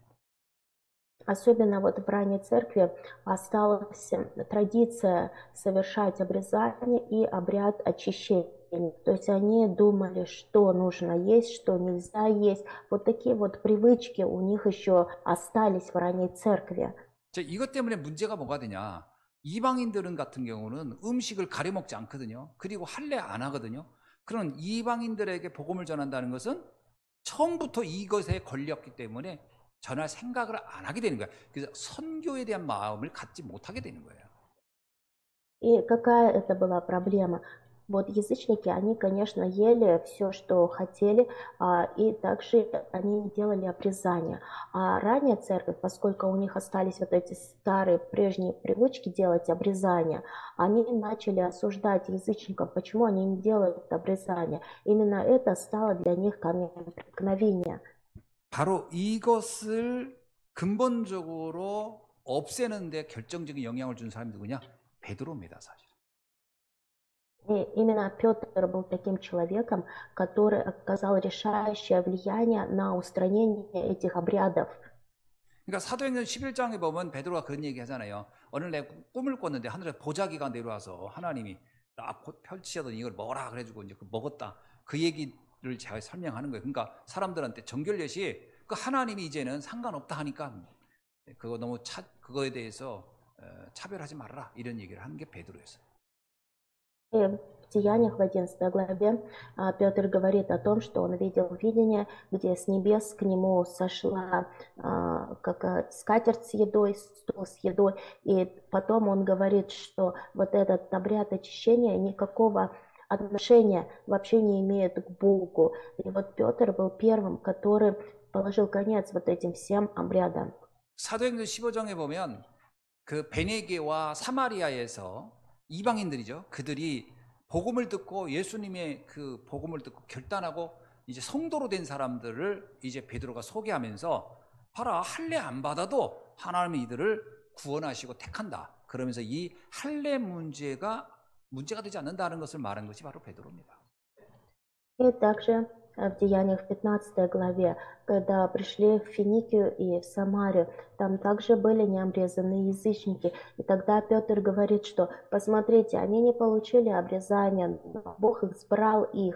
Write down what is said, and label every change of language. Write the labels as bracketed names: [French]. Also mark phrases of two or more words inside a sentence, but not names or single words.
[Russian] Особенно вот в ранней церкви осталась традиция совершать обрезание и обряд очищения. То есть они думали, что нужно есть, что нельзя есть. Вот такие вот привычки у них еще остались в ранней церкви. [Korean] 이것 때문에 문제가 뭐가 되냐? 이방인들은 같은 경우는 음식을 가려 먹지 않거든요. 그리고 할례 안 하거든요. 그런 이방인들에게 복음을 전한다는 것은 처음부터 이것에 걸렸기 때문에 전할 생각을 안 하게 되는 거야. 그래서 선교에 대한 마음을 갖지 못하게 되는 거예요. [Russian] И какая это была проблема? Вот язычники, они, конечно, ели все, что хотели, и также они не делали обрезания. А ранняя церковь, поскольку у них остались вот эти старые прежние привычки делать обрезания, они начали осуждать язычников, почему они не делают обрезания. Именно это стало для них камнем преткновения. [Korean] 바로 이것을 근본적으로 없애는 데 결정적인 영향을 준 사람이 누구냐? 베드로입니다, 사실. [Russian] И именно Петр был таким человеком, который оказал решающее влияние на устранение этих обрядов. [Korean] 그러니까 사도행전 11장에 보면 베드로가 그런 얘기 하잖아요. 어느 날 꿈을 꿨는데 하늘에 보자기가 내려와서 하나님이 딱 펼치더니 이걸 먹어라 그래가지고 이제 먹었다. 그 얘기를 제가 설명하는 거예요. 그러니까 사람들한테 정결례시 그 하나님이 이제는 상관없다 하니까 그거 너무 그거에 대해서 차별하지 말아라 이런 얘기를 하는 게 베드로였어요. [Russian] И в Деяниях в 11 главе Петр говорит о том, что он видел видение, где с небес к нему сошла скатерть с едой, стол с едой, и потом он говорит, что вот этот обряд очищения никакого отношения вообще не имеет к Богу. И вот Петр был первым, который положил конец вот этим всем обрядам. [Korean] 사도행전 15장에 보면 그 베네게와 사마리아에서 이방인들이죠. 그들이 복음을 듣고 예수님의 그 복음을 듣고 결단하고 이제 성도로 된 사람들을 이제 베드로가 소개하면서 봐라 할례 안 받아도 하나님이 이들을 구원하시고 택한다. 그러면서 이 할례 문제가 되지 않는다는 것을 말한 것이 바로 베드로입니다. [Russian] И также в Деяниях в 15 главе, когда пришли в Финикию и в Самарию, там также были необрезанные язычники. И тогда Петр говорит, что посмотрите, они не получили обрезания, но Бог избрал их.